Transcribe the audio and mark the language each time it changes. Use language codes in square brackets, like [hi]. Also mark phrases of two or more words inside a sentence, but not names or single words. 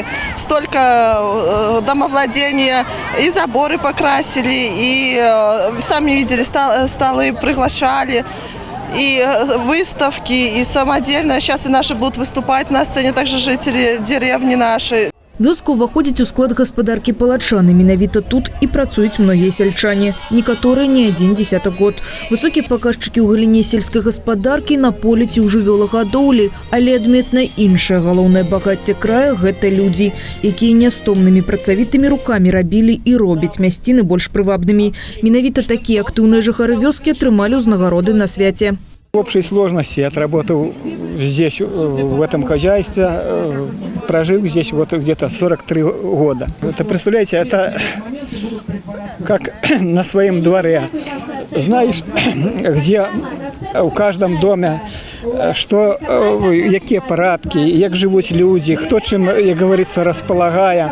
[ru] Столько домовладения, и заборы покрасили, и сами видели, столы приглашали, и выставки, и самодельно. Сейчас и наши будут выступать на сцене, также жители деревни наши. [be] Вёска ўваходзіць у склад гаспадаркі Палачаны. Менавіта тут і працуюць многія сельчане. Некаторыя не адзін дзесятак год. Высокія паказчыкі ў галіне сельскай гаспадаркі на полі ці ў жывёлагадоўлі. Але адметна іншае галоўнае багацце края – гэта людзі, якія нястомнымі працавітымі рукамі рабілі і робяць мясціны больш прывабнымі. Менавіта такія актыўныя жыхары вёскі атрымалі ўзнагароды на свяце. [ru] В общей сложности отработал здесь, в этом хозяйстве, прожил здесь вот где-то 43 года. Это, представляете, это как на своем дворе. Знаешь, где у каждом доме, что, какие парадки, как живут люди, кто чем, как говорится, располагая.